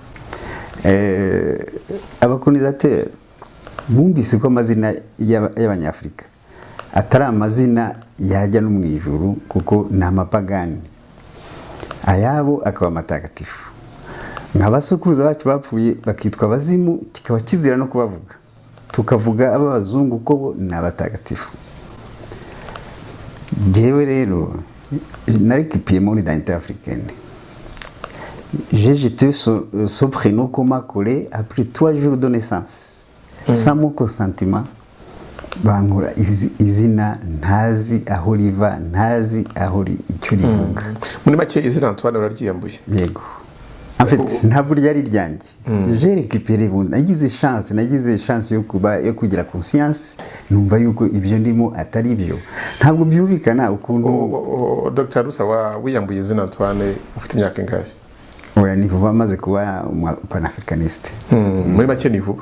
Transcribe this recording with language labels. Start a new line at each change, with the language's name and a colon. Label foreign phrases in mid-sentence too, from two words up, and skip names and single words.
Kinyarwanda: Abakolonisateur bumvise ko amazina y'abanyafurika atari amazina yajya no mu ijuru kuko ni amapagani, ayabo akaba amatagatifu. Nk'abasokuruza bacu bapfuye bakitwa abazimu, kikaba kizira no kubavuga, tukavuga ab'abazungu ko bo ni abatagatifu. Jewe rero narécupéré
French: mon identité africaine. J'ai jeté ce prénom qu'on m'a collé après 3 jours de naissance, sans mon consentement.
Kinyarwanda: Bankura izina ntazi aho riva, ntazi aho icyo rivuga. Muri make izina Antoine uraryiyambuye? Yego.
French: En fait,
Kinyarwanda: ntabwo ryari ryanjye.
French: J'ai récupéré
Kinyarwanda: nagize chance yo kugira conscience, numva yuko ibyo ndimo atari byo. Ntabwo byumvikana ukuntu Dr. Rusa wiyambuye izina Antoine ufite imyaka ingahe? Oya, ni vuba maze kuba panafricaniste. Muri make ni vuba.